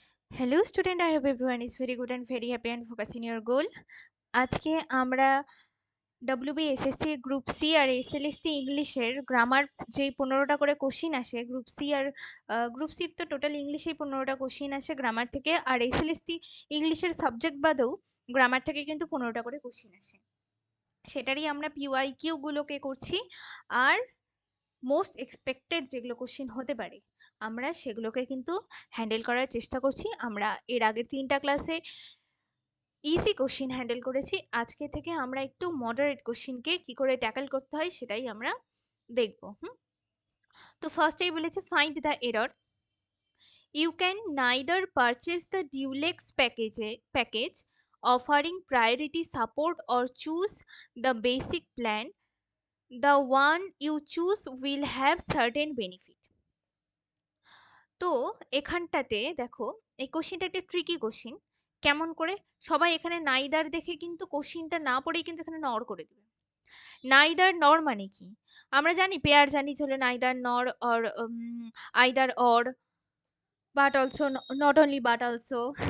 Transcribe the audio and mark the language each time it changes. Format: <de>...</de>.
<en>Hello student, I hope everyone is very good and very happy and focusing your goal.</en> <bn>আজকে আমরা WBSSC group C আর SLST ইংলিশের grammar যে 15টা করে question আসে group C আর group সির তো total ইংলিশেই 15টা question আসে grammar থেকে, আর এসএলএসটি ইংলিশের সাবজেক্ট বাদেও গ্রামার থেকে কিন্তু 15টা করে কোশ্চিন আসে। সেটারই আমরা পিওয়াইকিউ গুলোকে করছি, আর মোস্ট এক্সপেক্টেড যেগুলো কোশ্চিন হতে পারে আমরা সেগুলোকে কিন্তু হ্যান্ডেল করার চেষ্টা করছি। আমরা এর আগের 3টা ক্লাসে ইজি কোশ্চিন হ্যান্ডেল করেছি, আজকে থেকে আমরা একটু মডারেট কোশ্চিনকে কি করে ট্যাকল করতে হয় সেটাই আমরা দেখব। তো ফার্স্টেই বলেছে</bn> <en>Find the error. You can neither purchase the Dulex package offering priority support or choose the basic plan. The one you choose will have certain benefit.</en> <bn>তো এখানটাতে দেখো, এই কোশ্চিনটা একটা ট্রিকি কোশ্চিন। কেমন করে? সবাই এখানে নাইদার দেখে কিন্তু কোশ্চিনটা না পড়েই কিন্তু এখানে নর করে দেবে। নাইদার নর মানে কি? আমরা জানি, পেয়ার জানি হলো নাইদার নর or either or, but also, not only but also.</bn>